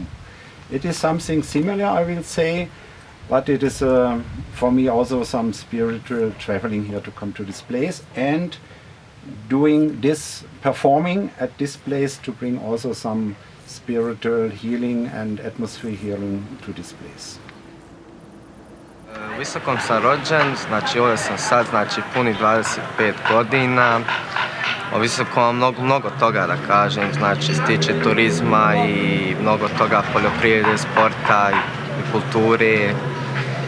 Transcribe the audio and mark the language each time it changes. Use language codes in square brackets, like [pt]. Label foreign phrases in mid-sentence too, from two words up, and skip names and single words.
[en] It is something similar, I will say, but it is for me also some spiritual traveling here to come to this place and doing this, performing at this place to bring also some spiritual healing and atmosphere healing to this place. [bs] U Visokom sam rođen, znači ovdje sam sad, znači punih 25 godina. O Visokom mnogo toga da kažem, znači se tiče turizma i mnogo toga poljoprivrede, sporta i kulture.